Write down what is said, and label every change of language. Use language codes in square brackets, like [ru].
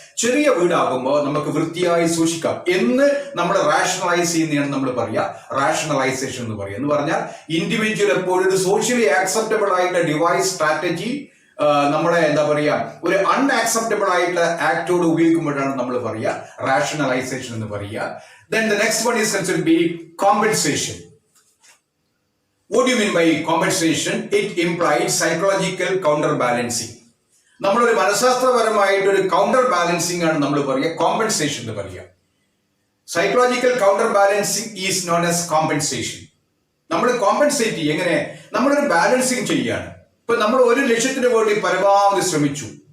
[ml] ചെറിയ വീടാകുമ്പോൾ നമുക്ക് വൃത്തിയായി സൂക്ഷിക്കാം എന്ന് നമ്മൾ റാഷണലൈസ് ചെയ്യുന്നതാണ് നമ്മൾ പറയുക റാഷണലൈസേഷൻ എന്ന് പറയുക. എന്ന് പറഞ്ഞാൽ ഇൻഡിവിജ്വൽ എപ്പോഴും ഒരു സോഷ്യലി ആക്സെപ്റ്റബിൾ ആയിട്ടുള്ള ഡിവൈസ് സ്ട്രാറ്റജി നമ്മുടെ ഒരു അൺആക്സെപ്റ്റബിൾ ആയിട്ടുള്ള ആക്ടോട് ഉപയോഗിക്കുമ്പോഴാണ് നമ്മൾ പറയുക റാഷണലൈസേഷൻ എന്ന് പറയുക. [en] Then the next one is considered to be compensation. What do you mean by compensation? It implies psychological counterbalancing. [ml] നമ്മളൊരു മനഃശാസ്ത്രപരമായിട്ട് ഒരു കൗണ്ടർ ബാലൻസിംഗ് ആണ് നമ്മൾ പറയുക കോമ്പൻസേഷൻ എന്ന് പറയുക. [en] Psychological counter balancing is known as compensation. [ml] നമ്മൾ കോമ്പൻസേറ്റ് ചെയ്യും എങ്ങനെ? നമ്മളൊരു ബാലൻസിങ് ചെയ്യാണ്. ഇപ്പൊ നമ്മൾ ഒരു ലക്ഷ്യത്തിന് വേണ്ടി പരമാവധി ശ്രമിച്ചു.